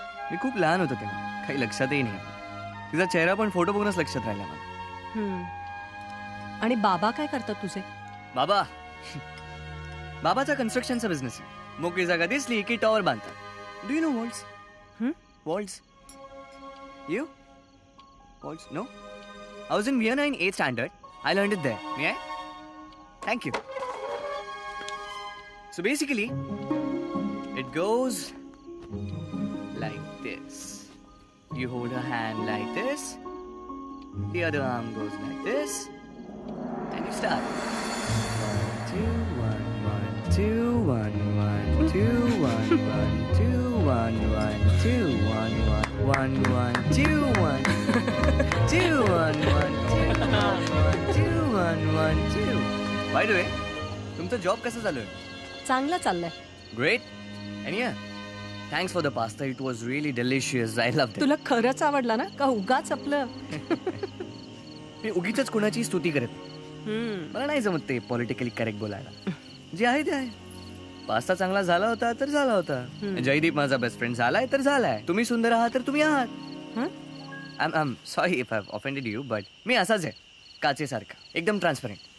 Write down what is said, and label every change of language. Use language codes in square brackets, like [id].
[mr] मी खूप लहान होतो तेव्हा, काही लक्षातही नाही. तिचा चेहरा पण फोटो बघूनच लक्षात राहिला मला. आणि बाबा काय करतात तुझे? बाबा बाबाचा कन्स्ट्रक्शनचा बिझनेस आहे. मोकळी जागा दिसली की टॉवर बांधतात. [en] Do you know waltz? Waltz? You waltz? No. I was in Vienna in 8th standard. I learned it there. May I? Thank you. So basically, it goes like this. You hold her hand like this. The other arm goes like this. And you start. 1, 2, 1, 1, 2, 1, 1, 2, 1, 1, 2, 1, 1, 2, 1, 1, 1, 1, 2, 1. 2 1 1 2 2 1 1 2. [mr] By the way, तुमचा job कसा चालू आहे? चांगला चाललाय. [en] Great. आणि या thanks for the pasta. It was really delicious. I love. [mr] तुला खरंच आवडला ना का उगाच आपलं? मी उगीच कुणाची स्तुती करत. मला नाही जमत ते पॉलिटिकली करेक्ट बोलायला. जे आहे ते आहे. पास्ता चांगला झाला होता तर झाला होता. जयदीप माझा बेस्ट फ्रेंड झालाय तर झालाय. तुम्ही सुंदर आहात तर तुम्ही आहात. [en] I'm sorry if I've offended you, but [mr] मी असाच आहे, काचेसारखा, एकदम ट्रान्सपरंट.